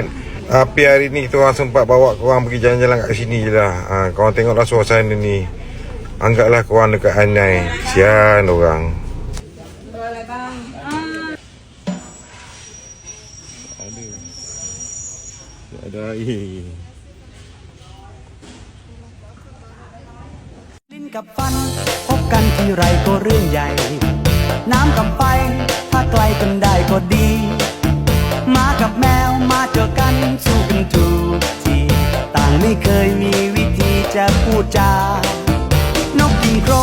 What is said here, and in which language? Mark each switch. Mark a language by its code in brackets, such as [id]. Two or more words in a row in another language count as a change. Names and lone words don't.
[ms] Tapi hari ni kita orang sempat bawa korang pergi jalan-jalan kat sini je lah. Korang tengoklah suasana ni. Anggaplah korang dekat Anyai. Kesian orang. Ada air. [th] ลิ้นกับฟันพบกันทีไรก็เรื่องใหญ่ น้ำกับไฟถ้าไกลกันได้ก็ดีหมากับแมวมาเจอกันสู้กันทุกทีต่างไม่เคยมีวิธีจะพูดจานกกินโค